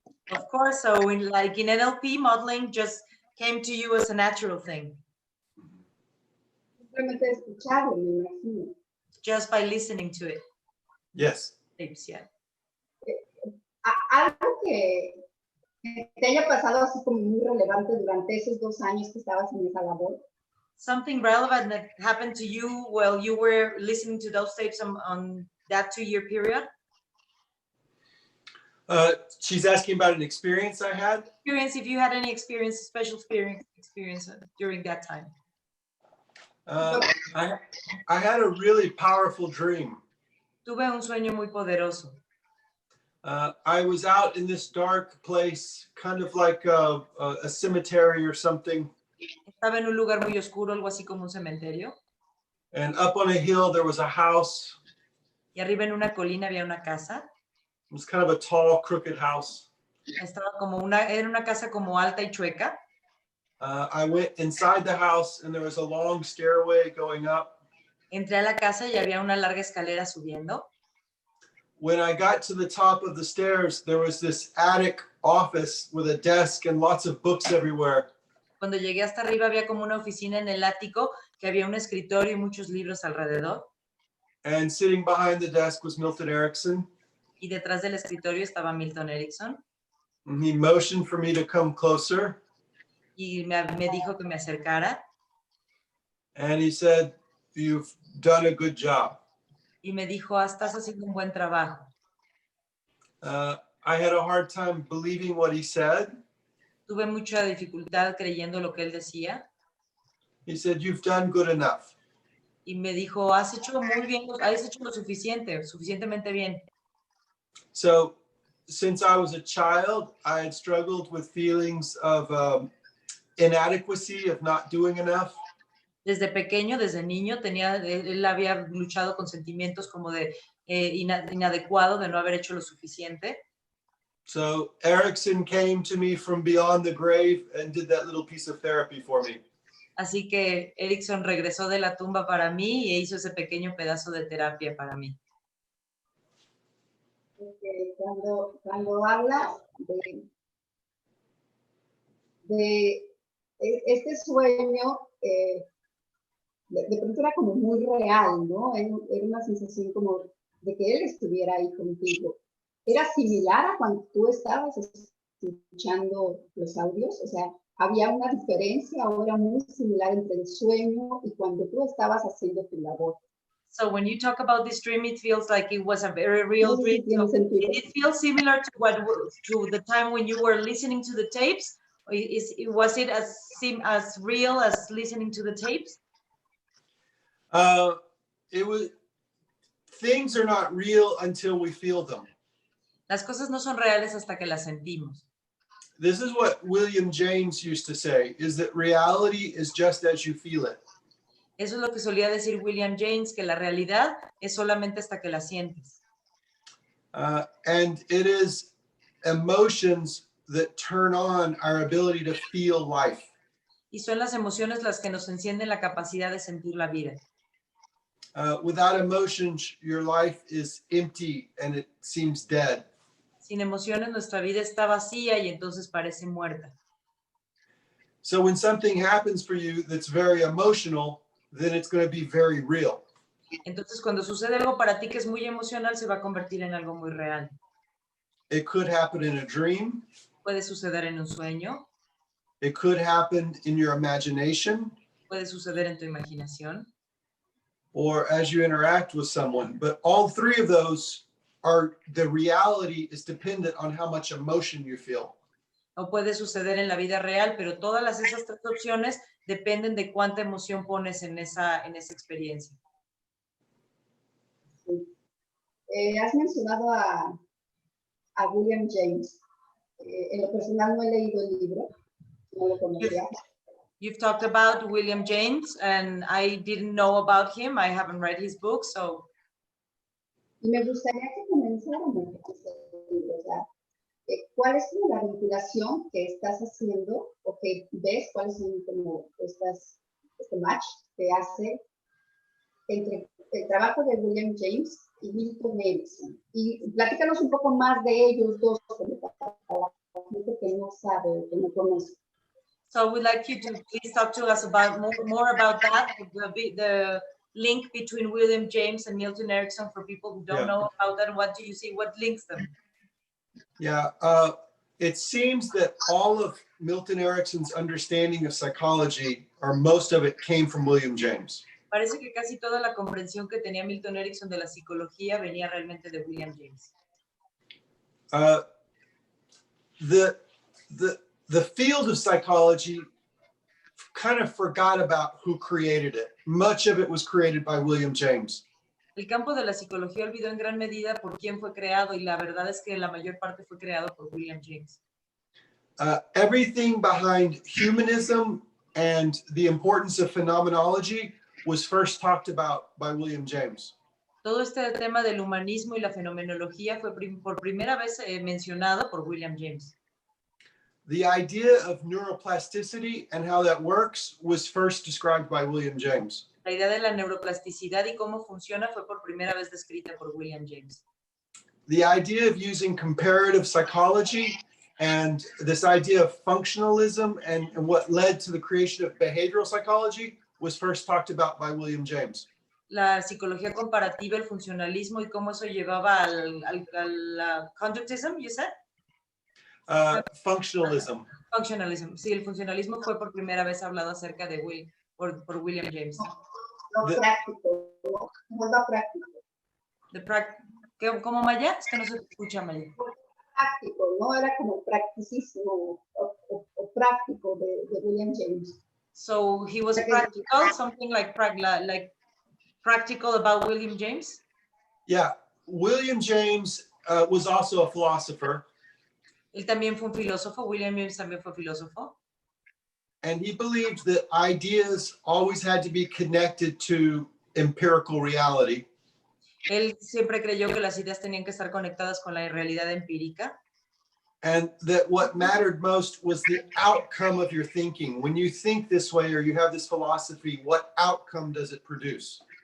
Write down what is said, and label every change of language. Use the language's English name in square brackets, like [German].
[English] Of course, so in NLP, modeling just came to you as a natural thing. [Spanish] Simplemente escucharlo, me imagino. [English] Just by listening to it. Yes. Yeah. [Spanish] Algo que te haya pasado así como muy relevante durante esos 2 años que estabas en esa labor. [English] Something relevant that happened to you while you were listening to those tapes on that 2-year period? She's asking about an experience I had. Experience, if you had any experience, special experience during that time. I had a really powerful dream. [Spanish] Tuve un sueño muy poderoso. [English] I was out in this dark place, kind of like a cemetery or something. [Spanish] Estaba en un lugar muy oscuro, algo así como un cementerio. [English] And up on a hill, there was a house. [Spanish] Y arriba en una colina había una casa. [English] It was kind of a tall, crooked house. [Spanish] Estaba como era una casa como alta y chueca. [English] I went inside the house and there was a long stairway going up. [Spanish] Entré a la casa y había una larga escalera subiendo. [English] When I got to the top of the stairs, there was this attic office with a desk and lots of books everywhere. [Spanish] Cuando llegué hasta arriba había como una oficina en el ático que había un escritorio y muchos libros alrededor. [English] And sitting behind the desk was Milton Erickson. [Spanish] Y detrás del escritorio estaba Milton Erickson. [English] And he motioned for me to come closer. [Spanish] Y me dijo que me acercara. [English] And he said, "You've done a good job." [Spanish] Y me dijo, estás haciendo un buen trabajo. [English] I had a hard time believing what he said. [Spanish] Tuve mucha dificultad creyendo lo que él decía. [English] He said, "You've done good enough." [Spanish] Y me dijo, has hecho muy bien, has hecho lo suficientemente bien. [English] So, since I was a child, I had struggled with feelings of inadequacy, of not doing enough. [Spanish] Desde pequeño, desde niño, él había luchado con sentimientos como de inadecuado, de no haber hecho lo suficiente. [English] So Erickson came to me from beyond the grave and did that little piece of therapy for me. [Spanish] Así que Erickson regresó de la tumba para mí e hizo ese pequeño pedazo de terapia para mí. Cuando hablas de este sueño, de pronto era como muy real, ¿no? Era una sensación como de que él estuviera ahí contigo. ¿Era similar a cuando tú estabas escuchando los audios? O sea, ¿había una diferencia o era muy similar entre el sueño y cuando tú estabas haciendo tu labor? [English] So when you talk about this dream, it feels like it was a very real [Spanish] Sí, [English] dream. [Spanish] tiene [English] So [Spanish] sentido. [English] did it feel similar to the time when you were listening to the tapes? Or was it as real as listening to the tapes? It was, things are not real until we feel them. [Spanish] Las cosas no son reales hasta que las sentimos. [English] This is what William James used to say, is that reality is just as you feel it. [Spanish] Eso es lo que solía decir William James, que la realidad es solamente hasta que la sientes. [English] And it is emotions that turn on our ability to feel life. [Spanish] Y son las emociones las que nos encienden la capacidad de sentir la vida. [English] Without emotions, your life is empty and it seems dead. [Spanish] Sin emociones, nuestra vida está vacía y entonces parece muerta. [English] So when something happens for you that's very emotional, then it's going to be very real. [Spanish] Entonces, cuando sucede algo para ti que es muy emocional, se va a convertir en algo muy real. [English] It could happen in a dream. [Spanish] Puede suceder en un sueño. [English] It could happen in your imagination. [Spanish] Puede suceder en tu imaginación. [English] Or as you interact with someone. But all three of those are, the reality is dependent on how much emotion you feel. [Spanish] O puede suceder en la vida real, pero todas esas tres opciones dependen de cuánta emoción pones en esa experiencia. Sí. Has mencionado a William James. En lo personal no he leído el libro, no lo conocía. [English] You've talked about William James, and I didn't know about him. I haven't read his book, so. [Spanish] Y me gustaría que comenzáramos con este libro. O sea, ¿cuál es la vinculación que estás haciendo o que ves? ¿Cuáles son como este match que hace entre el trabajo de William James y Milton Erickson? Y platícanos un poco más de ellos dos, para la gente que no sabe, que no conoce. [English] So I would like you to please talk to us about more about that, the link between William James and Milton Erickson for people who don't know about that. What do you see? What links them? Yeah, it seems that all of Milton Erickson's understanding of psychology, or most of it, came from William James. [Spanish] Parece que casi toda la comprensión que tenía Milton Erickson de la psicología venía realmente de William James. [English] The field of psychology kind of forgot about who created it. Much of it was created by William James. [Spanish] El campo de la psicología olvidó en gran medida por quién fue creado, y la verdad es que la mayor parte fue creado por William James. [English] Everything behind humanism and the importance of phenomenology was first talked about by William James. [Spanish] Todo este tema del humanismo y la fenomenología fue por primera vez mencionado por William James. [English] The idea of neuroplasticity and how that works was first described by William James. [Spanish] La idea de la neuroplasticidad y cómo funciona fue por primera vez descrita por William James. [English] The idea of using comparative psychology and this idea of functionalism and what led to the creation of behavioral psychology was first talked about by William James. [Spanish] La psicología comparativa, el funcionalismo y cómo eso llevaba al conductism, [English] you said? Functionalism. Functionalism. [Spanish] Sí, el funcionalismo fue por primera vez hablado acerca de por William James. Lo práctico, ¿no? Lo práctico. ¿Cómo, Maya? Es que no se escucha, Maya. Práctico, ¿no? Era como practicismo o práctico de William James. [English] So he was practical, something like practical about William James? Yeah, William James was also a philosopher. [Spanish] Él también fue un filósofo. William James también fue filósofo. [English] And he believed that ideas always had to be connected to empirical reality. [Spanish] Él siempre creyó que las ideas tenían que estar conectadas con la realidad empírica. [English] And that what mattered most was the outcome of your thinking. When you think this way or you have this philosophy, what outcome does it produce?